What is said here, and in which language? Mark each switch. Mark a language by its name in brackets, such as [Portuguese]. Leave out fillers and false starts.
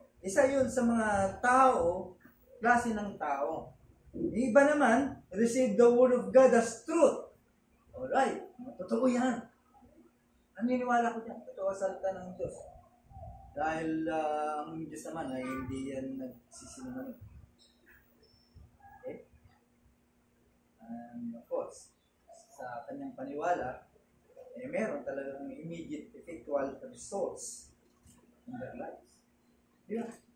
[Filipino] Isa yun sa mga tao, klase ng tao. Yung iba naman, [English] receive the word of God as truth. [Filipino] Alright, totoo yan. Naniniwala ko dyan. Totoo ang salita ng Diyos. Dahil ang Diyos naman ay hindi yan nagsisinungaling. Okay? And of course, sa kanyang paniwala, meron talagang [English] immediate effectual results in their lives. [Filipino] Di ba?